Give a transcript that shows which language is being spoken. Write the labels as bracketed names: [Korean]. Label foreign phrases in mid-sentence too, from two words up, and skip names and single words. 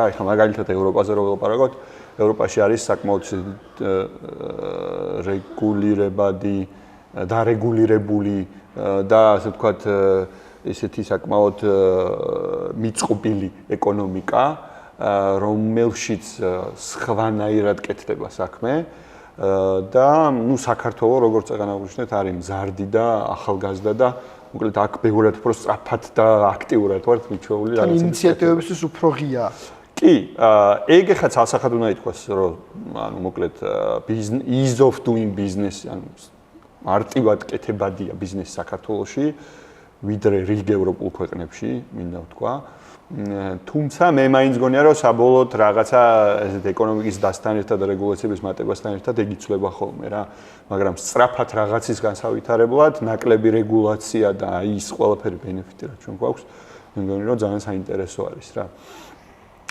[Georgian] ეხლა მაგალითად ევროპაზე რო ველაპარაკოთ, ევროპაში არის საკმაოდ რეგულირებადი, დარეგულირებული და ასე ვთქვათ, ესეთი საკმაოდ მიწყობილი ეკონომიკა, რომელშიც სხვანაირად კეთდება საქმე და ნუ საქართველოს როგორც წეგანაღმაშნეთ არის მზარდი და ახალგაზრდა და მოკლედ აქ ბევრად უფრო სწრაფად და აქტიურად ვართ მიჩვეული რაღაცა. ინიციატივებისთვის უფრო ღია. კი, ეგ ახლა ცალსახად უნდა ითქვას, რომ ანუ მოკლედ [English] ease of doing business, [Georgian] ანუ მარტივად კეთებადია ბიზნესი საქართველოში, ვიდრე რიგ ევროპულ ქვეყნებში, მინდა ვთქვა. თუმცა მე მაინც გონია, რომ საბოლოოდ რაღაცა ესეთ ეკონომიკის დასთან ერთად და რეგულაციების მატებასთან ერთად ეგ იცვლება ხოლმე რა. მაგრამ სწრაფად რაღაცის განსავითარებლად, ნაკლები რეგულაცია და ის ყველაფერი ბენეფიტი რა ჩვენ გვაქვს, მე მგონი, რომ ძალიან საინტერესო არის რა.